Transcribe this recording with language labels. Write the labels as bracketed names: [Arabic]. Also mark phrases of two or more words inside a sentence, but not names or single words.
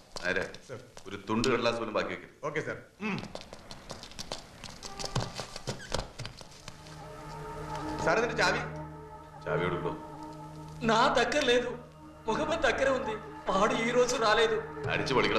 [Malayalam] നേരെ ഒരു തുണ്ട് കടലാസ് പോലും ബാക്കി വെക്കരുത്. ഓക്കെ സാർ. [Telugu] సార్ ఇది చావి. చావి అడుగులో నా దగ్గర లేదు. మొహమ్మద్ దగ్గర ఉంది. వాడు ఈ రోజు రాలేదు. అడిచి పడిగలవు.